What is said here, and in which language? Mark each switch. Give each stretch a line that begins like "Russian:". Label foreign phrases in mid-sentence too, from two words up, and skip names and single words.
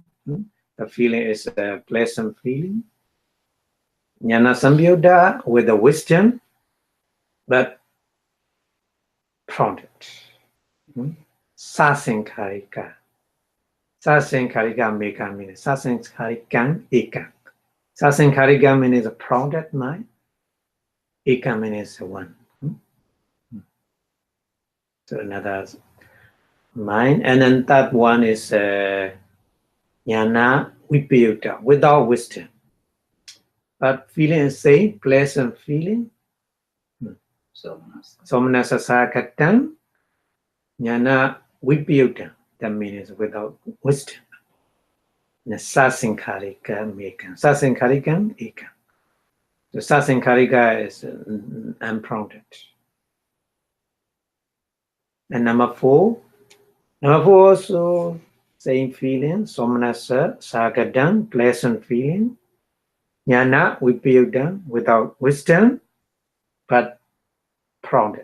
English: The feeling is a pleasant feeling.
Pali: Jnana Samyutta
English: with the wisdom, but prompted.
Pali: Sasankarika. Sasankarika meka means Sasankarikam ekam.
English: Sasankarika means a prompted mind. Ekam means one. So another mind. And then that one is
Pali: Jnana Vipayutta,
English: without wisdom. But feeling is same, pleasant feeling.
Pali: Somanasa Sakatam, Jnana Vipayutta.
English: That means without wisdom.
Pali: Sasankarika mekam. Sasankarikam ekam.
English: So Sasankarika is unprompted. And number four also same feeling,
Pali: Somanasa Sagadam,
English: pleasant feeling.
Pali: Jnana Vipayutta,
English: without wisdom, but prompted.